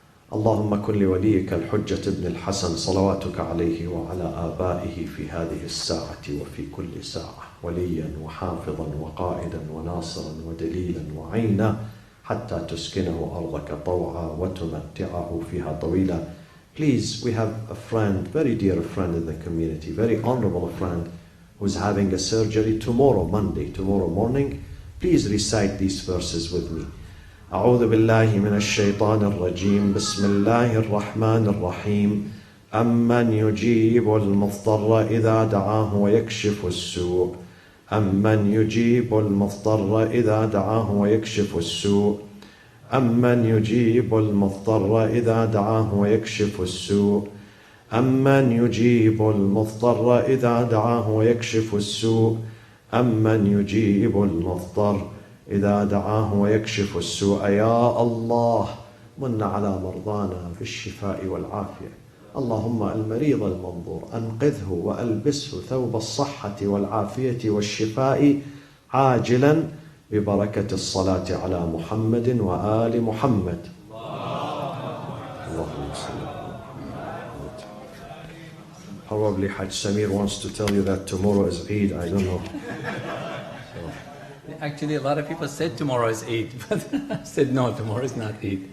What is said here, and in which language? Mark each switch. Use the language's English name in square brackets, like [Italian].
[Arabic] اللهم كن لوليك الحجة ابن الحسن صلواتك عليه وعلى آبائه في هذه الساعة وفي كل ساعة وليا وحافظا وقائدا وناصرا ودليلا وعينا حتى تسكنه أرضك طوعا وتمتعه فيها طويلا. [English] Please, we have a friend, very dear friend in the community, very honorable friend, who's having a surgery tomorrow, Monday, tomorrow morning. Please recite these verses with me. [Arabic] أعوذ بالله من الشيطان الرجيم بسم الله الرحمن الرحيم أمن يجيب المضطر إذا دعاه ويكشف السوء أمن يجيب المضطر إذا دعاه ويكشف السوء أمن يجيب المضطر إذا دعاه ويكشف السوء أمن يجيب المضطر إذا دعاه ويكشف السوء أمن يجيب المضطر إذا دعاه ويكشف السوء. يا الله من على مرضانا بالشفاء والعافية. اللهم المريض المنظور أنقذه وألبسه ثوب الصحة والعافية والشفاء عاجلا ببركة الصلاة على محمد وآل محمد. اللهم صل. [English] Probably Hajj Samir wants to tell you that tomorrow is Eid. I don't know. So. actually a lot of people said tomorrow is Eid, but I said no, tomorrow is not Eid.